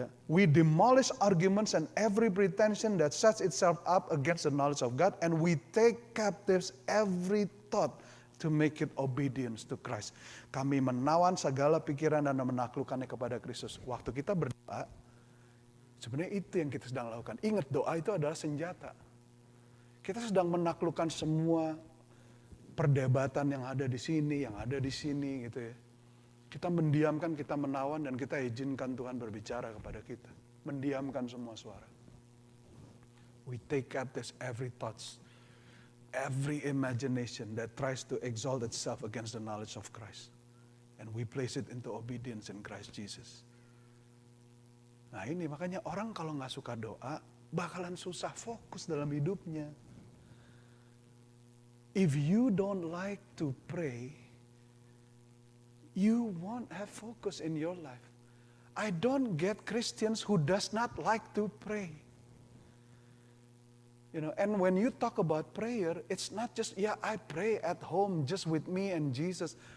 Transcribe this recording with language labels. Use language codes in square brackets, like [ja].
[en] We demolish arguments and every pretension that sets itself up against the knowledge of God, and we take captives every thought to make it obedience to Christ. [id] Kami menawan segala pikiran dan menaklukkannya kepada Kristus. Waktu kita berdoa, sebenarnya itu yang kita sedang lakukan. Ingat, doa itu adalah senjata. Kita sedang menaklukkan semua perdebatan yang ada di sini, gitu ya. Kita mendiamkan, kita menawan, dan kita izinkan Tuhan berbicara kepada kita. Mendiamkan semua suara. [en] We take captive every thoughts, every imagination that tries to exalt itself against the knowledge of Christ. And we place it into obedience in Christ Jesus. [id] Nah ini makanya orang kalau nggak suka doa, bakalan susah fokus dalam hidupnya. [en] If you don't like to pray, you won't have focus in your life. I don't get Christians who does not like to pray. And when you talk about prayer, it's not just, I pray at home just with me and Jesus.